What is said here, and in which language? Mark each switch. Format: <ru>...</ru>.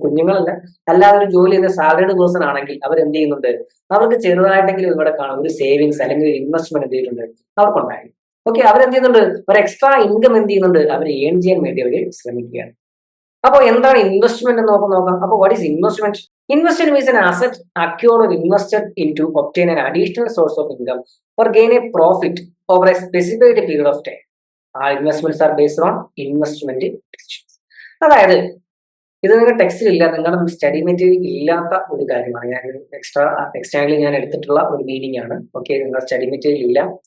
<ml>കുഞ്ഞുങ്ങളല്ല, അല്ലാതെ ഒരു ജോലി ചെയ്യുന്ന സാലറിഡ് പേഴ്സൺ ആണെങ്കിൽ അവർ എന്ത് ചെയ്യുന്നുണ്ട്? അവർക്ക് ചെറുതായിട്ടെങ്കിലും ഇവിടെ കാണും ഒരു സേവിങ്സ് അല്ലെങ്കിൽ ഒരു ഇൻവെസ്റ്റ്മെന്റ് എന്ത് ചെയ്തിട്ടുണ്ട്? അവർക്കുണ്ടായി. ഓക്കെ, അവരെന്ത് ചെയ്യുന്നുണ്ട്? ഒരു എക്സ്ട്രാ ഇൻകം എന്ത് ചെയ്യുന്നുണ്ട്? അവർ ഏൺ ചെയ്യാൻ വേണ്ടി അവർ ശ്രമിക്കുകയാണ്. അപ്പോൾ എന്താണ് ഇൻവെസ്റ്റ്മെന്റ് എന്ന് നോക്കാം.</ml> <en>അപ്പോൾ what is investment? Investment is an asset acquired or invested into obtain an additional source of income or gain a profit over a specified period of time. All investments are based on investment decisions.</en> <ml>അതായത് ഇത് നിങ്ങൾ ടെക്സ്റ്റിൽ ഇല്ല, നിങ്ങളുടെ study material ഇല്ലാത്ത ഒരു കാര്യമാണ്. ഞാൻ എക്സ്ട്രാലി ഞാൻ എടുത്തിട്ടുള്ള ഒരു മീനിങ് ആണ്. ഓക്കെ, നിങ്ങളുടെ സ്റ്റഡി മെറ്റീരിയൽ ഇല്ല.</ml>